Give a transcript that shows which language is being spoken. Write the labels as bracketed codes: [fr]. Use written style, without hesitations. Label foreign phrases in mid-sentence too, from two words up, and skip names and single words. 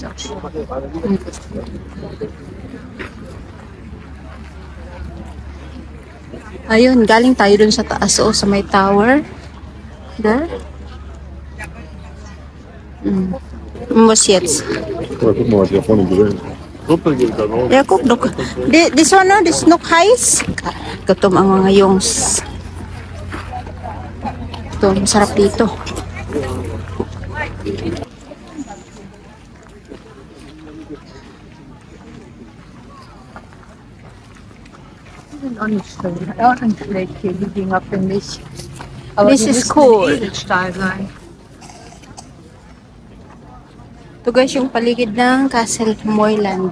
[tl] Ayun, galing tayo dun sa taas, oh, sa may tower. [en] There. [de] Was jetzt. Ja, guck doch. [en] This one, no, this [de] noch heiß. [tl] Gutom ang mga yongs. Ito, masarap dito. [en] This is cool. [tl] Ito guys yung paligid ng Castle Moyland.